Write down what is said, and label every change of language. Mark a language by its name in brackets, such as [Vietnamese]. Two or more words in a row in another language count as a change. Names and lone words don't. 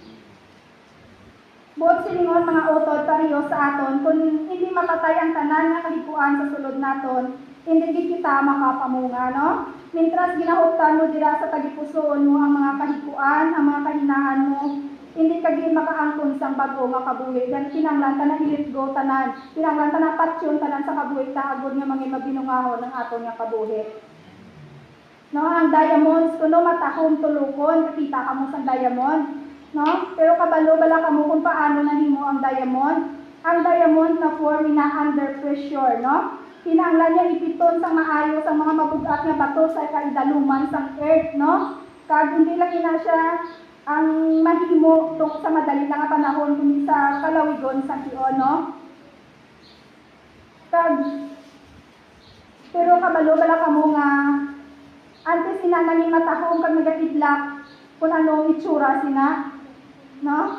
[Hiligaynon] Buot silingon mga utod pariyo sa aton, kung hindi mapatay ang tanan nga kahikuan sa sulod naton, hindi kita makapamunga, no? Mintras ginahuptan mo dira sa tagipusoon mo ang mga kahikuan, ang mga kahinaan mo, Hindi ka gid makaangkon sang bag-o nga kabuhi. Dan kinahanglan ta na i- [English] let go [Hiligaynon] tanan. Kinahanglan ta na patyon tanan sa kabuhi ta agud nga mangin mabinungahon ng aton nga kabuhi. No, ang diamonds kuno matahom tulukon, nakita ka mo sang diamond, no? Pero kabalo bala kamo kung paano nahimo ang diamond. Ang diamond na form na [English] under pressure, [Hiligaynon] no? Kinahanglan niya ipiton sang maayo sang mga mabugat nga bato sa kaidaluman sang earth, no? Kag hindi lang ina siya ang mahimo tungkol sa madali lang nga panahon kundi sa kalawigon sa Sion, no? Pero kabalo bala kamo nga antes sina nanging matahong kag nagatidlak kung ano itsura sina, no?